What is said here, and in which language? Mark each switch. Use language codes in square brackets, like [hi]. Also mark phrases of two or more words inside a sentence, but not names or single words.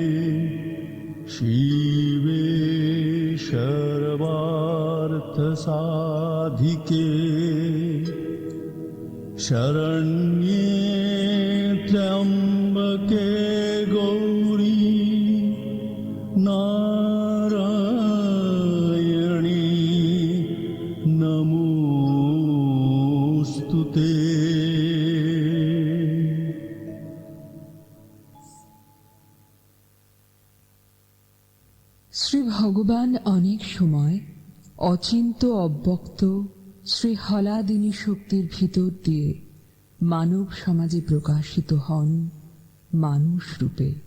[sa] शिवे सर्वार्थसाधिके शरण्ये त्र्यम्बके गौरी नारायणी नमोऽस्तु ते। [bn] শ্রী ভগবান অনেক সময় অচিন্ত অব্যক্ত শ্রী হলাদিনী শক্তির ভিতর দিয়ে মানব সমাজে প্রকাশিত হন মানুষ রূপে।